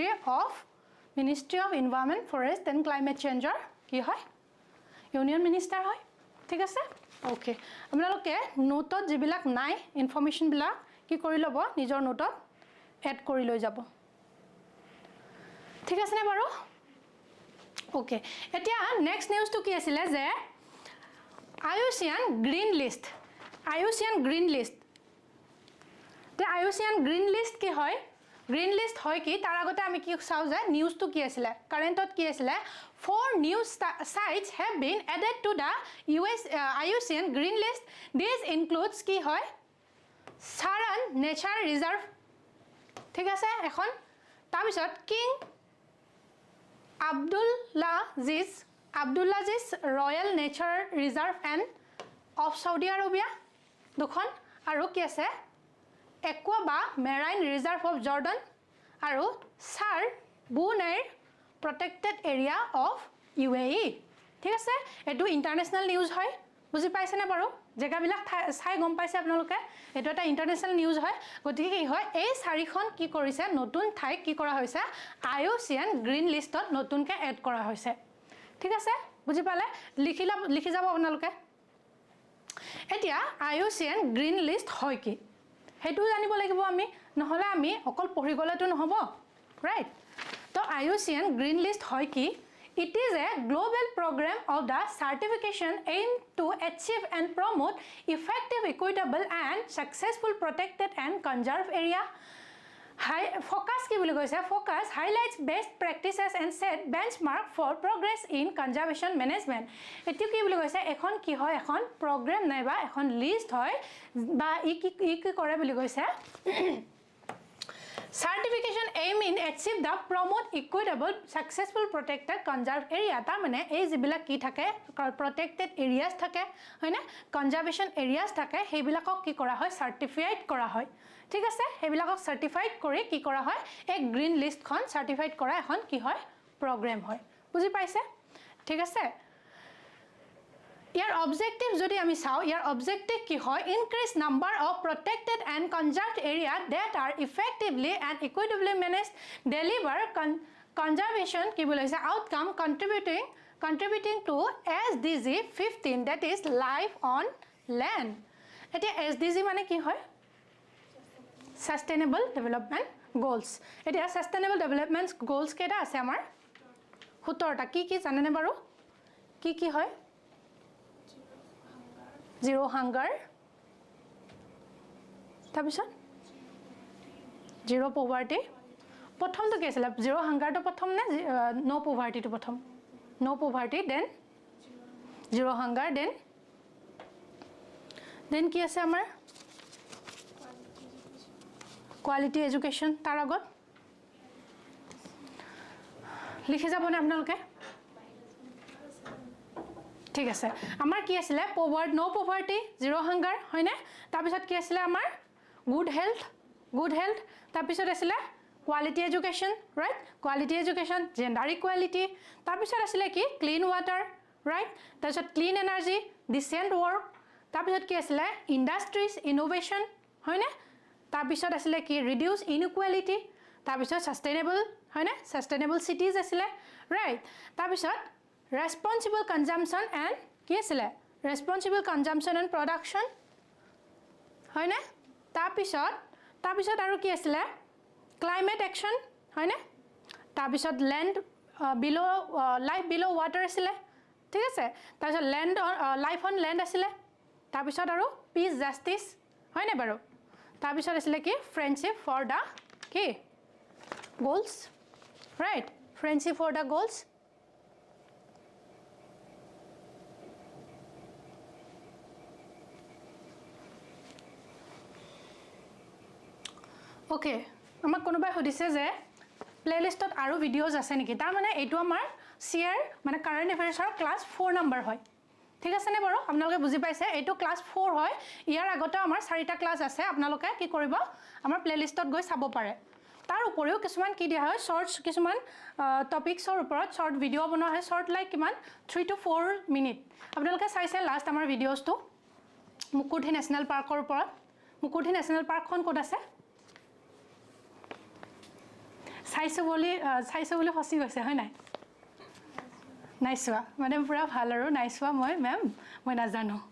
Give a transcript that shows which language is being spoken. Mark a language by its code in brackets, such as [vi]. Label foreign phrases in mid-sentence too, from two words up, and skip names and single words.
[en] of environment forest and climate change [as] কি হয় [en] union minister [as] হয় ঠিক আছে ওকে আপোনালোকে নোটত যিবিলাক নাই ইনফৰমেশনবিলাক কি কৰি ল'ব নিজৰ নোটত এড কৰি লৈ যাব ঠিক আছে নে বাৰু ওকে এতিয়া [en] next news [as] কি আছিল যে IUCN গ্ৰীণ লিষ্ট তে IUCN গ্ৰীণ লিষ্ট কি হয় গ্ৰীণ লিষ্ট হয় কি তাৰ আগতে আমি কি চাও যে নিউজটো কি আছিল কাৰেন্টত কি আছিল [en] 4 new sites have been added to the IUCN green list this includes [as] কি হয় Saran Nature Reserve ঠিক আছে এখন তাৰ পিছত কিং [en] Abdulaziz Royal Nature Reserve and of Saudi Arabia [as] দুখন আৰু কি আছে Aqua বা [en] Marine Reserve of [as] Jordan আৰু Sar Bunair Protected Area of UAE ঠিক আছে এটো [en] international news [as] হয় বুজি পাইছে না বাৰু জেগাবিলাক চাই গম পাইছে আপোনালোকে এটো এটা [en] international news [as] হয় গতিকে কি হয় এই চাৰিখন কি কৰিছে নতুন ঠাই কি কৰা হৈছে IUCN গ্ৰীণ লিষ্টত নতুনকে এড কৰা হৈছে ঠিক আছে বুজি পালে লিখি যাব আপোনালোকে এতিয়া IUCN গ্ৰীণ লিষ্ট হয় কি হেতু জানিব লাগিব আমি নহলে আমি অকল পঢ়ি গলেতো নহব ৰাইট তো [en] IUCN green list [as] হয় কি [en] it is a global program of the certification aimed to achieve and promote effective equitable and successful protected and conserved area [as] focus ki boli koise [en] focus highlights best practices and set benchmark for progress in conservation management [as] এইটো কি বুলি কৈছে এখন কি হয় এখন program নাই বা এখন list হয় বা কি কৰে বুলি কৈছে [en] Certification aim in achieve the promote equitable successful protected conserved area [as] তা মানে এই যিবিলাক কি থাকে [en] protected areas [as] থাকে হয়না [en] conservation areas [as] থাকে হেবিলাকক কি কৰা হয় certified কৰা হয় ঠিক আছে হেবিলাকক সার্টিফাইড কৰি কি কৰা হয় এক [en] green list [as] খন সার্টিফাইড কৰা এখন কি হয় প্ৰগ্ৰাম হয় বুজি পাইছে ঠিক আছে ইয়াৰ অবজেক্টিভ যদি আমি চাও ইয়াৰ অবজেক্টিভ কি হয় [en] increase number of protected and conserved area that are effectively and equitably managed deliver conservation [as] কি বুলি হৈছে [en] outcome contributing to SDG 15 that is life on land [as] এতিয়া SDG মানে কি হয় [en] Sustainable Development Goals [as] এতিয়া [en] Sustainable Development Goals [as] কেটা আছে আমাৰ 17টা কি জানে নে বাৰু কি হয় [en] Zero hunger [as] তাৰপিছত [en] Zero poverty [as] প্ৰথমটো কি আছিল [en] Zero hunger [as] টো প্ৰথম নে [en] No poverty [as] টো প্ৰথম [en] No poverty then Zero hunger then [as] কি আছে আমাৰ [en] Quality education [as] তাৰ আগত লিখি যাবনে আপোনালোকে ঠিক আছে আমাৰ কি আছিল [en] no poverty zero hunger [as] হয়নে তাৰ পিছত কি আছিল আমাৰ [en] good health [as] তাৰ পিছত আছিল [en] quality education right quality education gender equality [as] তাৰ পিছত আছিল কি [en] clean water right [as] তাৰ পিছত [en] clean energy decent work [as] তাৰ পিছত কি আছিল [en] industries innovation [as] হয়নে তাৰ পিছত আছিল কি [en] reduce inequality [as] তাৰ পিছত সাস্টেইনেবল হয়নে [en] sustainable cities [as] আছিল ৰাইট তাৰ পিছত [en] Responsible consumption and [as] কি আছিল [en] responsible consumption and production [as] হয়নে তাৰ পিছত আৰু কি আছিল [en] climate action [as] হয়নে তাৰ পিছত [en] land below life below water [as] আছিল ঠিক আছে তাৰ পিছত [en] land life on land [as] আছিল তাৰ পিছত আৰু [en] peace justice [as] হয়নে বাৰু তাৰ পিছত আছিল কি [en] friendship for the কি goals right friendship for the goals [as] ওকে আমাক কোনোবাই সুধিছে যে প্লেলিষ্টত আৰু ভিডিওজ আছে নেকি তাৰ মানে এইটো আমাৰ শেয়াৰ মানে [en] current affairs class [as] 4 নম্বৰ হয় ঠিক আছে নে বাৰু আপোনালোকে বুজি পাইছে এইটো ক্লাস 4 হয় ইয়াৰ আগতে আমাৰ 4টা ক্লাস আছে আপোনালোকে কি কৰিব আমাৰ প্লেলিষ্টত গৈ চাব পাৰে তাৰ উপৰিও কিছুমান কি দিয়া হয় শৰ্টস কিছুমান টপিকছৰ ওপৰত [en] short video [as] বনোৱা হয় [en] short like [as] কিমান [en] 3 to 4 minute [as] আপোনালোকে চাইছে লাষ্ট আমাৰ ভিডিওছটো মুকুটহি নেশ্যনেল পাৰ্কৰ ওপৰত মুকুটহি নেশ্যনেল পাৰ্কখন ক'ত আছে চাইছো বুলি ফচি গৈছে হয় নাই নাইছোৱা মানে পুৰা ভাল আৰু নাইছোৱা মই নাজানো